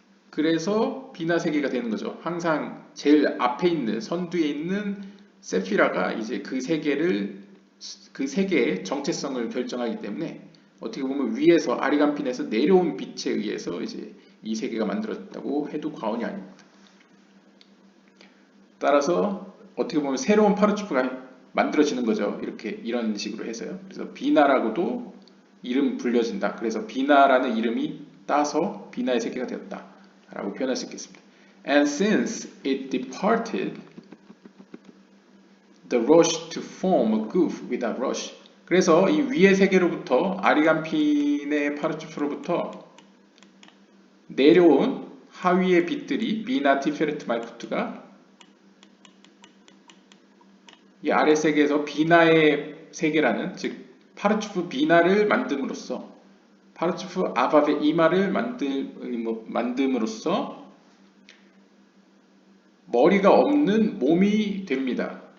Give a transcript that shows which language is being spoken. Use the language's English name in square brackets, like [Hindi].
[Korean] 그래서 비나 세계가 되는 거죠. 항상 제일 앞에 있는 선두에 있는 세피라가 이제 그 세계의 정체성을 결정하기 때문에 어떻게 보면 위에서 아리간핀에서 내려온 빛에 의해서 이제 이 세계가 만들어졌다고 해도 과언이 아닙니다. 따라서 어떻게 보면 새로운 파르츠프가 만들어지는 거죠. 이런 식으로 해서요. 그래서 비나라고도 이름 불려진다. 그래서 비나라는 이름이 따서 비나의 세계가 되었다 라고 표현할 수 있겠습니다. [English] And since it departed the rush to form a goof without rush. [Korean] 그래서 이 위의 세계로부터 아리간핀의 파르츠프로부터 내려온 하위의 빛들이 비나 티페르트 말쿠트가 이 아래 세계에서 비나의 세계라는 즉 파르츠프 비나를 만듦으로써 파르츠프 아바베 이마를 만듦으로써 머리가 없는 몸이 됩니다.